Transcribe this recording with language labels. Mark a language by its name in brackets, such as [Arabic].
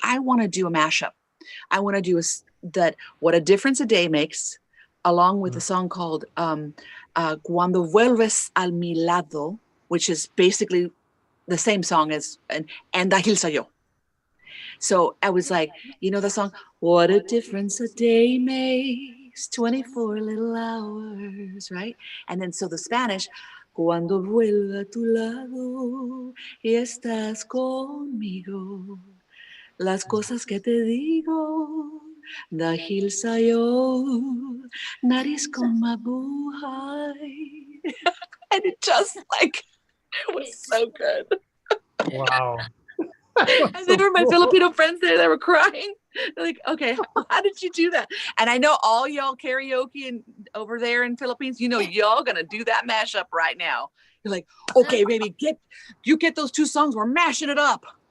[English] I want to do a mashup. I want to do What a Difference a Day Makes, along with a song called Cuando Vuelves al Mi Lado, which is basically the same song as and Dahil Sa'yo. So I was like, the song, what a difference a day makes, 24 little hours, right? And then so the Spanish, [Spanish] cuando vuelva a tu lado y estás conmigo, las cosas que te digo, [Filipino] Dahil Sa'yo, nariz con mabuhay. [English] And it was so good. Wow. And there were my Filipino friends there that were crying. They're like, okay, how did you do that? And I know all y'all karaoke and over there in Philippines, y'all gonna do that mashup right now. You're like, okay, baby, get those two songs. We're mashing it up.